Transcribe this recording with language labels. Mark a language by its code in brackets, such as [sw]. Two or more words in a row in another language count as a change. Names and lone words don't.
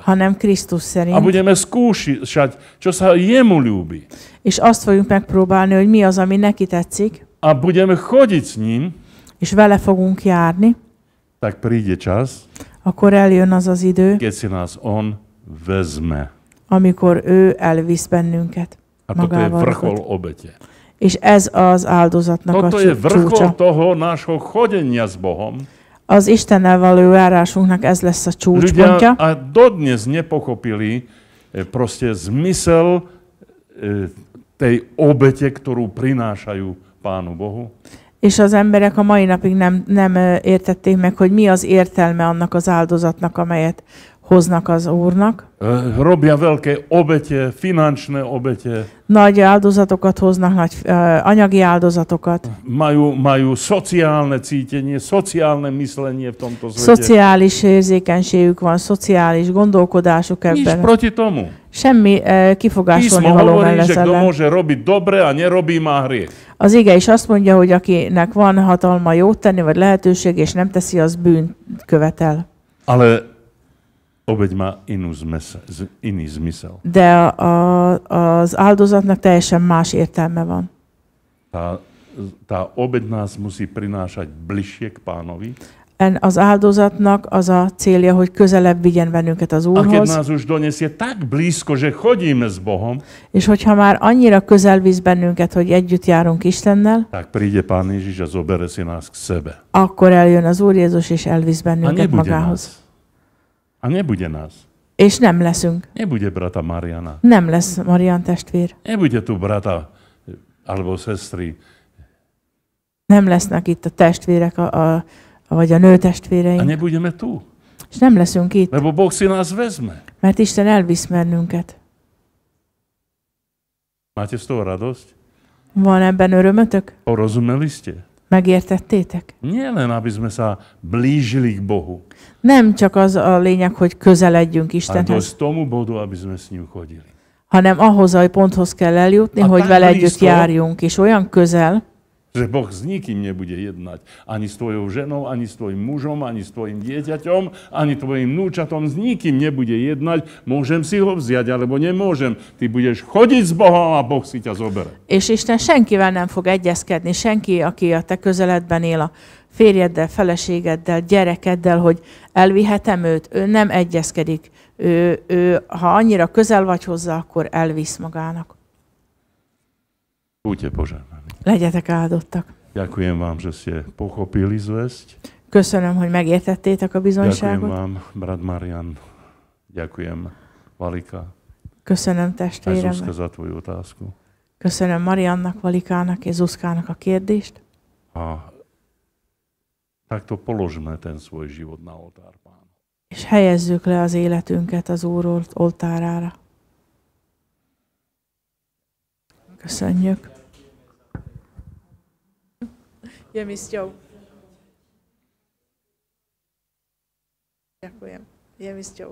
[hu] hanem Krisztus [sk] A [hu] szerint. [sk] budeme skúšať, čo sa jemu ľúbi. [hu] És azt fogjuk megpróbálni, hogy mi az, ami neki tetszik, [sk] A budeme chodiť s ním, [hu] és vele fogunk járni, [sk] tak príde čas, [hu] akkor eljön az az idő, [sk] keď si nás on vezme. [hu] amikor ő elvisz bennünket [sk] A toto je [hu] magával. [sk] vrchol obete. [hu] És ez az áldozatnak a [sk] Toto je vrchol [hu] csúcsa. [sk] toho nášho chodenia s Bohom. [hu] Az Istennel való járásunknak ez lesz a csúcspontja. [sk] Ľudia a dodnes nepochopili proste zmysel tej obete, ktorú prinášajú Pánu Bohu. [hu] És az emberek a mai napig nem értették meg, hogy mi az értelme annak az áldozatnak, amelyet hoznak az Úrnak. [sk] Robia veľké obete, finančné obete, [hu] Nagy áldozatokat hoznak, nagy anyagi áldozatokat. [sk] majú sociálne cítenie, sociálne myslenie v tomto svete. [hu] Szociális érzékenységük van, szociális gondolkodásuk [sk] Nič [hu] ebben. [sk] proti tomu. [hu] Semmi kifogásolni [sk] Písmo [hu] való [sk] hovorí, [hu] mellett [sk] že kto [hu] ellen. [sk] môže robiť dobre a nerobí, má hriech. [hu] Az ige is azt mondja, hogy akinek van hatalma jót tenni, vagy lehetőség, és nem teszi, az bűnt követel. [sk] Ale obeť má iný zmysel. [hu] De az áldozatnak teljesen más értelme van. [sk] Tá obeť nás musí prinášať bližšie k Pánovi. [hu] Az áldozatnak az a célja, hogy közelebb vigyen bennünket az [sk] A keď [hu] Úrhoz, [sk] nás už donesie tak blízko, že chodíme s Bohom, [hu] és hogyha már annyira közel visz bennünket, hogy együtt járunk Istennel, [sk] tak príde Pán Ježiš a zobere si nás k sebe. [hu] akkor eljön az Úr Jézus, és elvisz [sk] A [hu] bennünket [sk] nebude [hu] magához. [sk] nás. A nebude nás. [hu] És nem leszünk. [sk] Nebude brata Mariana. [hu] Nem lesz Marian testvér. [sk] Nebude tu brata alebo sestry. [hu] Nem lesznek itt a testvérek, vagy a nő [sk] A [hu] testvéreink. [sk] nebudeme tu. [hu] És nem leszünk itt, [sk] Lebo Boh si nás vezme. [hu] mert Isten elvisz bennünket. [sk] Máte z toho radosť? [hu] Van ebben örömötök? [sk] Porozumeli ste? [hu] Megértettétek? [sk] Nie len, aby sme sa blížili k Bohu, [hu] Nem csak az a lényeg, hogy közeledjünk [sk] ale [hu] Istenhez, [sk] dosť tomu bodu, aby sme s ním chodili. [hu] hanem ahhoz a ponthoz kell eljutni, [sk] A [hu] hogy [sk] tak [hu] vele együtt [sk] blízko. [hu] járjunk, és olyan közel, [sk] Že Boh s nikým nebude jednať. Ani s tvojou ženou, ani s tvojim mužom, ani s tvojim dieťaťom, ani tvojim núčatom. S nikým nebude jednať. Môžem si ho vziať, alebo nemôžem. Ty budeš chodiť s Bohom a Boh si ťa zobere. [hu] és Isten senkivel nem fog egyezkedni, senki, aki a te közeledben él, a férjeddel, feleségeddel, gyerekeddel, hogy elvihetem őt, ő nem egyezkedik. Ő, ha annyira közel vagy hozzá, akkor elvisz magának. [sk] Buďte požehnaní. [hu] Legyetek áldottak. [sk] Ďakujem vám, že ste pochopili zvesť. [hu] Köszönöm, hogy megértettétek a [sk] Ďakujem [hu] bizonyságot. [sk] vám, brat Marian. Ďakujem, Valika. [hu] Köszönöm [sk] Aj [hu] testvérem. [sk] Zuzka za tvoju otázku. [hu] Köszönöm Mariannak, Valikának és Zuszkának a kérdést. [sk] A takto položme ten svoj život na oltár Pánu. [hu] És helyezzük le az életünket az Úr oltárára. Köszönjük. [sk] Je mi sťou. Ďakujem. Je mi sťou.